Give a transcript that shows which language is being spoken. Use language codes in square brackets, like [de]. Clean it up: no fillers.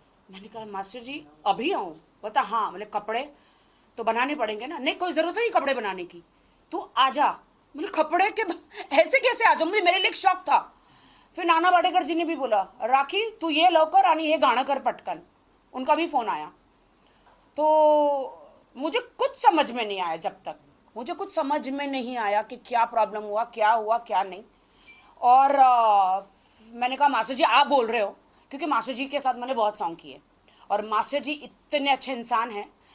[hi] मैंने कहा मास्टर जी अभी आऊँ? बोलता हाँ। बोले कपड़े तो बनाने पड़ेंगे ना। नहीं कोई ज़रूरत नहीं कपड़े बनाने की, तू आजा। बोले कपड़े के ऐसे कैसे आ जाऊँ? मेरे लिए एक शौक था। फिर नाना पाटेकर जी ने भी बोला [mr] राखी तू ये लवकर आणि हे गाणं कर पटकन। [hi] उनका भी फ़ोन आया। तो मुझे कुछ समझ में नहीं आया, जब तक मुझे कुछ समझ में नहीं आया कि क्या प्रॉब्लम हुआ क्या नहीं। और मैंने कहा मास्टर जी आप बोल रहे हो, क्योंकि मास्टर जी के साथ मैंने बहुत सॉन्ग किए और मास्टर जी इतने अच्छे इंसान हैं।